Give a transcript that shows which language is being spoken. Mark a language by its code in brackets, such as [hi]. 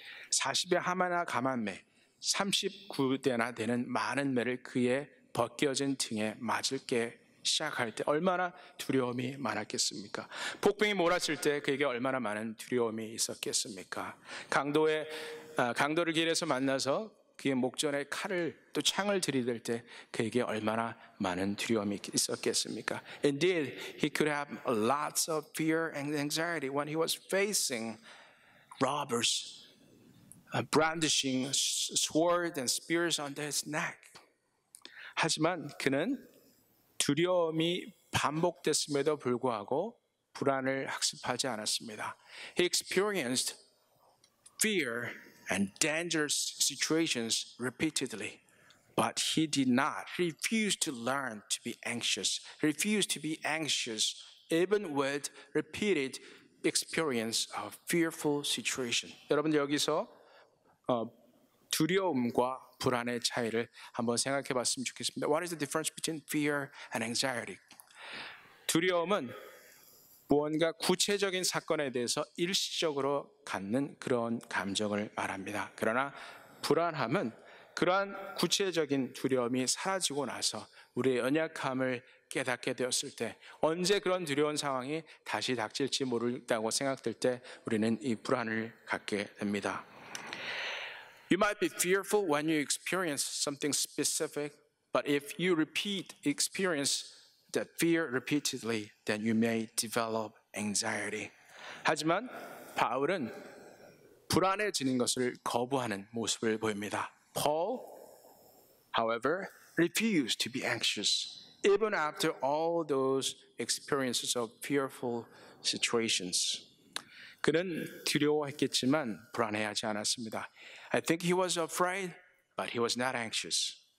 [ko] 40의 하마나 가만매, 39대나 되는 많은 매를 그의 벗겨진 등에 맞을 게 시작할 때 얼마나 두려움이 많았겠습니까? 폭풍이 몰아칠 때 그에게 얼마나 많은 두려움이 있었겠습니까? 강도를 길에서 만나서 그의 목전에 칼을 또 창을 들이댈 때 그에게 얼마나 많은 두려움이 있었겠습니까? [en] Indeed, he could have lots of fear and anxiety when he was facing robbers, brandishing swords and spears on his neck. [ko] 하지만 그는 두려움이 반복됐음에도 불구하고 불안을 학습하지 않았습니다. [en] He experienced fear and dangerous situations repeatedly. But he did not. He refused to learn to be anxious. He refused to be anxious even with repeated experience of fearful situation. [ko] 여러분 여기서 두려움과 불안의 차이를 한번 생각해 봤으면 좋겠습니다. [en] What is the difference between fear and anxiety? [ko] 두려움은 무언가 구체적인 사건에 대해서 일시적으로 갖는 그런 감정을 말합니다. 그러나 불안함은 그러한 구체적인 두려움이 사라지고 나서 우리의 연약함을 깨닫게 되었을 때 언제 그런 두려운 상황이 다시 닥칠지 모른다고 생각될 때 우리는 이 불안을 갖게 됩니다. [en] You might be fearful when you experience something specific, but if you experience that fear repeatedly, then you may develop anxiety. [ko] 하지만 바울은 불안해지는 것을 거부하는 모습을 보입니다. [en] Paul, however, refused to be anxious, even after all those experiences of fearful situations. [ko] 그는 두려워했겠지만 불안해하지 않았습니다. [en] I think he was afraid, but he was not anxious.